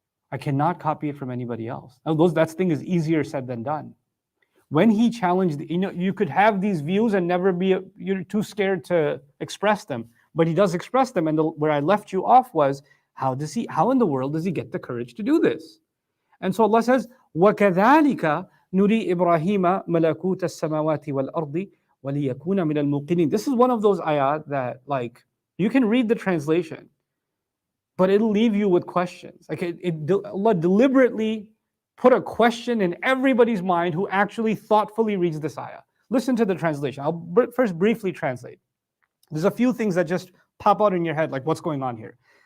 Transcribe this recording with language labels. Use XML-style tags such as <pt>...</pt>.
<en>I cannot copy it from anybody else. Now, that thing is easier said than done. When He challenged, you could have these views and never you're too scared to express them. But He does express them, and where I left you off was, how in the world does He get the courage to do this? And so Allah says,</en> <ar>وَكَذَلِكَ نُرِي إِبْرَاهِيمَ مَلَكُوتَ السَّمَاوَاتِ وَالْأَرْضِ وَلِيَكُونَ مِنَ الْمُوقِنِينَ.</ar> <en>This is one of those ayat that, like, you can read the translation, but it'll leave you with questions. Like Allah deliberately put a question in everybody's mind who actually thoughtfully reads this ayah. Listen to the translation. I'll first briefly translate. There's a few things that just pop out in your head, like what's going on here.</en>